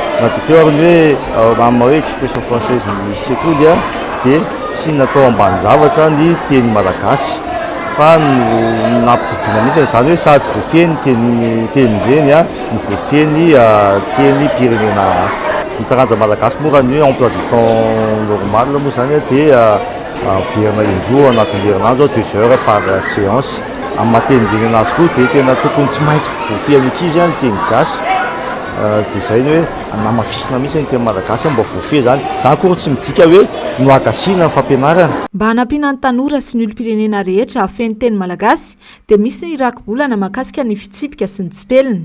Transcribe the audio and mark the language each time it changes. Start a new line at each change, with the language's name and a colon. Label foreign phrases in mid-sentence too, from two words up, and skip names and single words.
Malagasy: Na dia teo ary hoe amin'ny hoe
French: expression française
Malagasy: ny sekoly dia tsy natao ambany zavatra ny teny malagasy fa nampitovina mihitsy izany hoe sady voafehy ny tenindreny no voafehy ny teny pirenena hafa. Ny taranja malagasy moa raha ny hoe
French: emploi du temps normal
Malagasy: moa zany dia verina indroa anatin'ny herinandro 2
French: heures par séance.
Malagasy: Amin'ny maha-tenindreny anazy koa dia tena tokony tsy maintsy voafehy ny ankizy ny teny gasy. Dia izay ny hoe namafisina mihitsy ny teny malagasy mba voafehy zany. Zany koa tsy midika hoe no akasiana ny fampianarana. Mba hanampiana ny tanora sy ny olom-pirenena rehetra hafehy ny teny malagasy dia misy ny raki-bolana mahakasika ny fitsipika sy ny tsipelina.